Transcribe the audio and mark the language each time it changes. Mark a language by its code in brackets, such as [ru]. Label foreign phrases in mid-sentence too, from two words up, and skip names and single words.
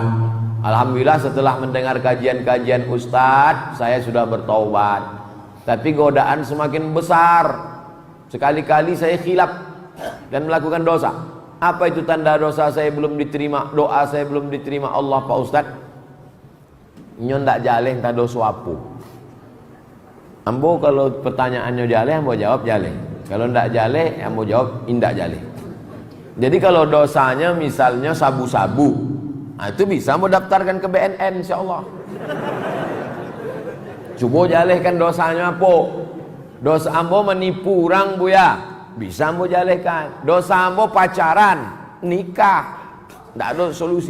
[id] Alhamdulillah setelah mendengar kajian-kajian Ustadz, saya sudah bertaubat. Tapi godaan semakin besar. Sekali-kali saya khilaf dan melakukan dosa. Apa itu tanda dosa saya belum diterima, doa saya belum diterima Allah Pak Ustadz? [min] Nyo ndak jaleh tak dosa apa. Ambo kalau pertanyaannya jaleh, ambo jawab jaleh. Kalau ndak jaleh, ambo jawab indak jaleh. [id] Jadi kalau dosanya misalnya sabu-sabu, nah itu bisa mau daftarkan ke BNN insyaallah. [min] Coba jalehkan dosanya apa? Dosa ambo menipu orang buya, bisa ambo jalehkan. [id] Dosa ambo pacaran, nikah, tidak ada solusi.